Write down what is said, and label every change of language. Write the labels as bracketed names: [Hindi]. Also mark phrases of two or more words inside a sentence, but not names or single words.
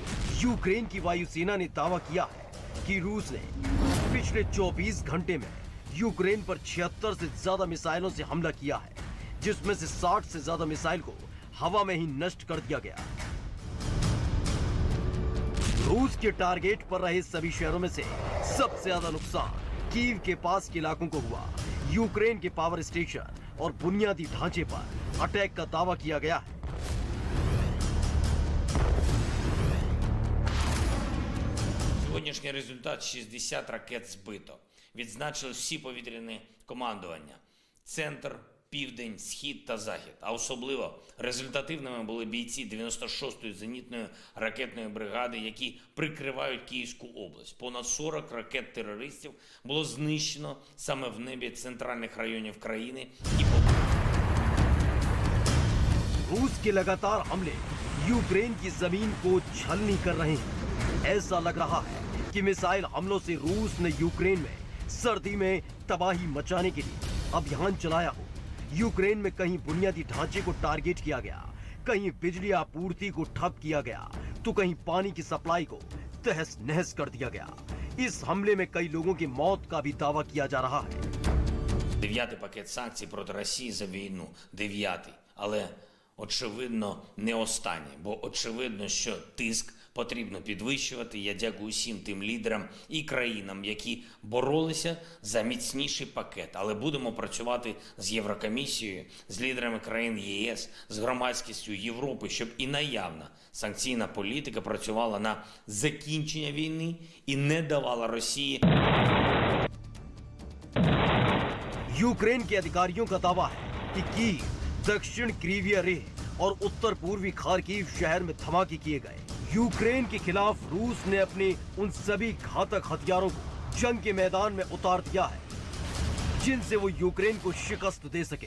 [Hindi] यूक्रेन की वायुसेना ने दावा किया है कि रूस ने पिछले 24 घंटे में यूक्रेन पर 76 से ज्यादा मिसाइलों से हमला किया है, जिसमें से 60 से ज्यादा मिसाइल को हवा में ही नष्ट कर दिया गया। रूस के टारगेट पर रहे सभी शहरों में से सबसे ज्यादा नुकसान कीव के पास के इलाकों को हुआ। यूक्रेन के [English] power station [Hindi] और बुनियादी ढांचे पर अटैक का दावा किया गया है। [Ukrainian] Сьогоднішній результат: 60 ракет збито. Відзначили всі повітряні командування. Центр, південь, схід та захід. А особливо результативними були бійці 96-ї зенітної ракетної бригади, які прикривають Київську область. Понад 40 ракет терористів було знищено саме в небі центральних районів країни і [Hindi] रूस के लगातार हमले यूक्रेन की जमीन को छलनी कर रहे हैं। ऐसा लग रहा है कि मिसाइल हमलों से रूस ने यूक्रेन में सर्दी में तबाही मचाने के लिए अभियान चलाया हो। यूक्रेन में कहीं बुनियादी ढांचे को टारगेट किया गया, कहीं बिजली आपूर्ति को ठप किया गया, तो कहीं पानी की सप्लाई को तहस नहस कर दिया गया। इस हमले में कई लोगों की मौत का भी दावा किया जा रहा है। [Ukrainian] 9-й пакет санкцій проти Росії за війну. 9-й. Але, очевидно, не останній. Бо очевидно, що тиск потрібно підвищувати. Я дякую всім тим лідерам і країнам, які боролися за міцніший пакет. Але будемо працювати з Єврокомісією, з лідерами країн ЄС, з громадськістю Європи, щоб і наявна санкційна політика працювала на закінчення війни і не давала Росії. [Hindi] यूक्रेन के अधिकारियों का दावा है कि कीव, दक्षिण क्रीविया रेह और उत्तर पूर्वी खार्किव शहर में धमाके किए गए। यूक्रेन के खिलाफ रूस ने अपने उन सभी घातक हथियारों को जंग के मैदान में उतार दिया है, जिनसे वो यूक्रेन को शिकस्त दे सके।